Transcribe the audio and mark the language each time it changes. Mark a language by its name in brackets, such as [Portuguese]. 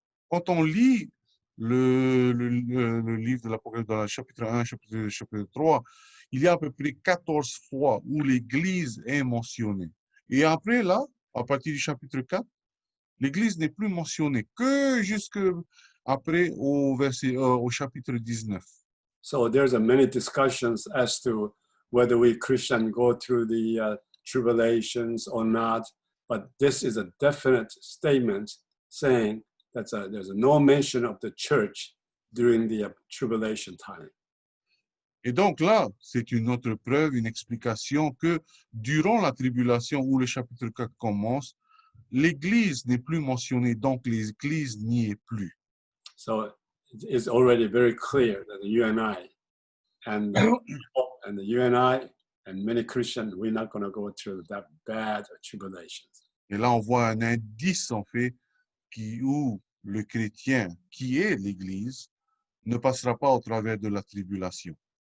[French] Quand on lit le livre de l'Apocalypse dans le chapitre 1, chapitre 2, chapitre 3, il y a à peu près 14 fois où l'Église est mentionnée. Et après, là, à partir du chapitre 4, l'Église n'est plus mentionnée que jusque après au chapitre 19. [English] So there's many discussions as to whether we Christians go through the tribulations or not. But this is a definite statement saying that there's no mention of the church during the tribulation time. [French] Et donc là, c'est une autre preuve, une explication que durant la tribulation où le chapitre 4 commence, l'Église n'est plus mentionnée, donc l'Église n'y est plus. [English] So it's already very clear that you and I and you and I and many Christians, we're not going to go through that bad tribulations. [French] Et là, on voit un indice, en fait, où le chrétien, qui est l'Église, ne passera pas au travers de la tribulation.